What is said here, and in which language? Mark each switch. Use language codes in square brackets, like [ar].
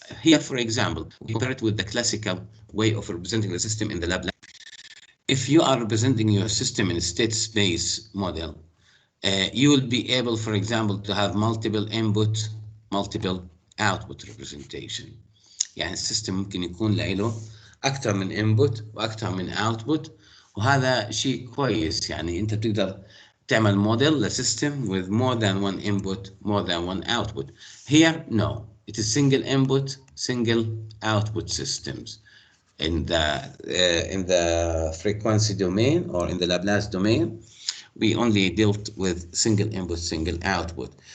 [en] Here, for example, we compare it with the classical way of representing the system in the lab. If you are representing your system in a state space model, you will be able, for example, to have multiple inputs, multiple output representation. [ar] يعني السيستم ممكن يكون له أكثر من input وأكثر من output، وهذا شيء كويس. يعني أنت بتقدر تعمل موديل لسيستم [en] with more than one input, more than one output. Here, no. It is single input, single output systems. In the frequency domain or in the Laplace domain, we only dealt with single input, single output.